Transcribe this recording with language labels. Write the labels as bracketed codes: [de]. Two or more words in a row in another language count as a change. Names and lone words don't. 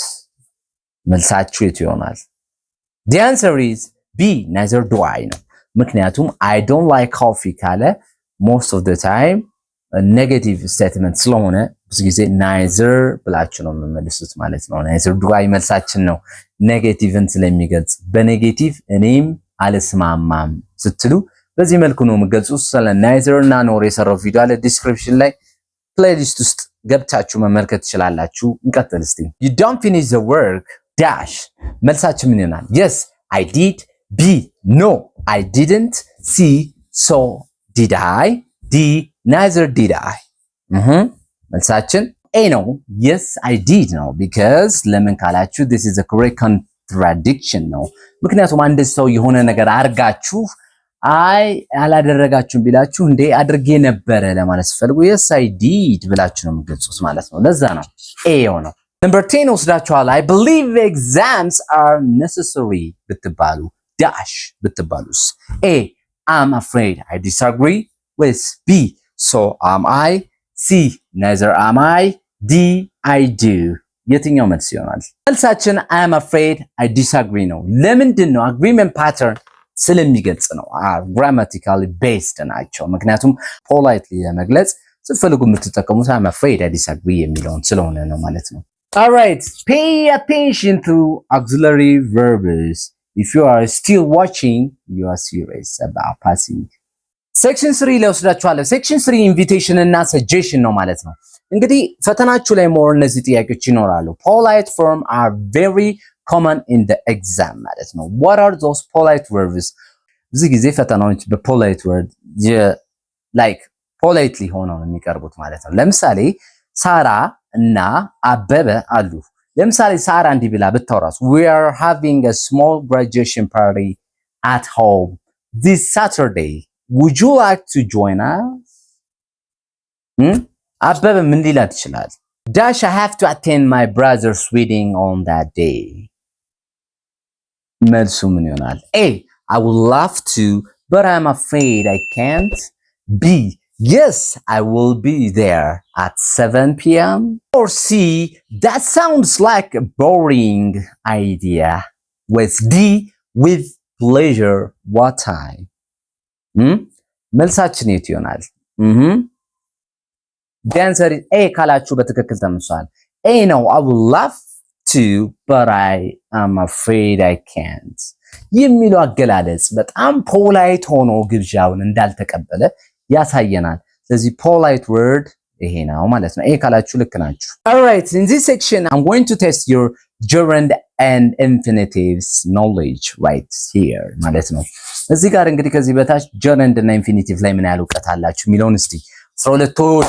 [am] መልሳችሁ የቱ ይሆናል? [en] The answer is B neither do I [am] ነው። ምክንያቱም [en] I don't like coffee ካለ most of the [am] time [en] negative statement [am] ስለሆነ ብዙ ጊዜ neither ብላችሁ ነው የምመልሱት ማለት ነው። [en] neither do I [am] መልሳችን ነው ኔጌቲቭን ስለሚገልጽ በኔጌቲቭ እኔም አልስማማም ስትሉ በዚህ መልኩ ነው የምገልጹት። ስለ neither እና nor የሰራው ቪዲዮ አለ ዲስክሪፕሽን ላይ ፕሌሊስት ውስጥ ገብታችሁ መመልከት ትችላላችሁ። እንቀጥል እስቲ። [en] you don't finish the work dash [am] መልሳችን ምን ይሆናል? [en] yes I did. B no I didn't. C so did I. D neither did I. [am] መልሳችን A ነው [en] yes I did [am] ነው because ለምን ካላችሁ [en] this is a correct contradiction [am] ነው። ምክንያቱም አንድ ሰው የሆነ ነገር አርጋችሁ አይ አላደረጋችሁም ቢላችሁ እንዴ አድርጌ ነበረ ለማለት ፈልጉ [en] yes I did [am] ብላችሁ ነው የምትገልጹት ማለት ነው። ለዛ ነው A ነው። Number 10 ወስዳችኋል። [en] I believe exams are necessary [am] ብትባሉ dash ብትባሉስ? [en] A I'm afraid I disagree with B so am I. C neither am I. D I do. [am] የትኛው መልስ ይሆናል? መልሳችን [en] I am afraid I disagree [am] ነው። ለምንድን ነው? [en] agreement pattern [am] ስለሚገልጽ ነው። [en] grammatically based [am] ናቸው። ምክንያቱም [en] politely [am] ለመግለጽ ስትፈልጉ የምትጠቀሙት [en] I am afraid I disagree [am] የሚለውን ስለሆነ ነው ማለት ነው። [en] Alright, pay attention to auxiliary verbs. If you are still watching, you are serious about passing. Section 3 [am] ላይ ወስዳችኋለሁ። [en] Section 3 invitation እና suggestion [am] ነው ማለት ነው። እንግዲህ ፈተናችሁ ላይ [en] more [am] እነዚህ ጥያቄዎች ይኖራሉ። [en] Polite form are very common in the exam [am] ማለት ነው። [en] What are those polite verbs? [am] ብዙ ጊዜ ፈተናዎች [en] በpolite word like politely [am] ሆነው የሚቀርቡት ማለት ነው። ለምሳሌ ሳራ እና አበበ አሉ። ለምሳሌ ሳራ እንዲህ ብላ ብታወራስ [en] we are having a small graduation party at home this Saturday would you like to join us [am] አበበ ምን ሊላት ይችላል [en] dash I have to attend my brother's wedding on that day [am] መልሱ ምን ይሆናል [en] A I would love to but I'm afraid I can't B yes I will be there at 7 p.m. or C that sounds like a boring idea with D with pleasure what time [am] መልሳችን የት ይሆናል [en] The answer is A [am] ካላችሁ በትክክል ተመሷል [en] A ነው I would love to but I am afraid I can't [am] የሚለው አገላለጽ በጣም ፖላይት ሆኖ ግብዣውን እንዳልተቀበለ ያሳየናል ስለዚህ [en] polite word [am] ይሄ ነው ማለት ነው A ካላችሁ ልክ ናችሁ [en] Alright in this section I'm going to test your gerund and infinitives knowledge right here [am] ማለት ነው እዚህ ጋር እንግዲህ ከዚህ በታች gerund እና infinitive ላይ ምን ያህል ዕውቀት አላችሁ የሚለውን እስቲ 12ቶች